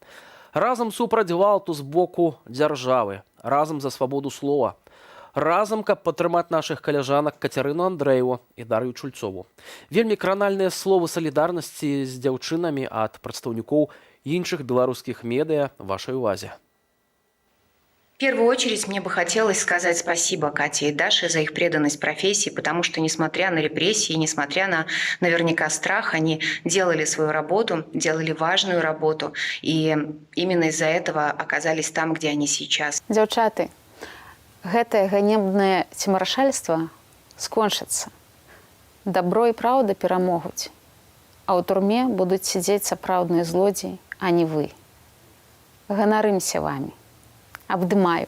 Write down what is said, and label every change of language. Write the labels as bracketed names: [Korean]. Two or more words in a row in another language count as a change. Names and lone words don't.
[Belarusian] Разам супраць гвалту з боку дзяржавы, разам за свабоду слова, разам, каб падтрымаць нашых каляжанак Кацярыну Андрэеву і Дар'ю Чульцову. Вельмі кранальныя словы салідарнасці з дзяўчынамі ад прадстаўнікоў іншых беларускіх медыа вашай увазе. [Russian] В первую очередь мне бы хотелось сказать спасибо Кате и Даше за их преданность профессии, потому что, несмотря на репрессии, несмотря на наверняка страх, они делали свою работу, делали важную работу, и именно из-за этого оказались там, где они сейчас. [Belarusian] Дзяўчаты, гэтае ганебнае цемарашальства скончыцца. Добро и праўда перамогуць, а ў турме будуць сидзець сапраўдныя злодзеі, а не вы. Ганарымся вами. Абдымаю.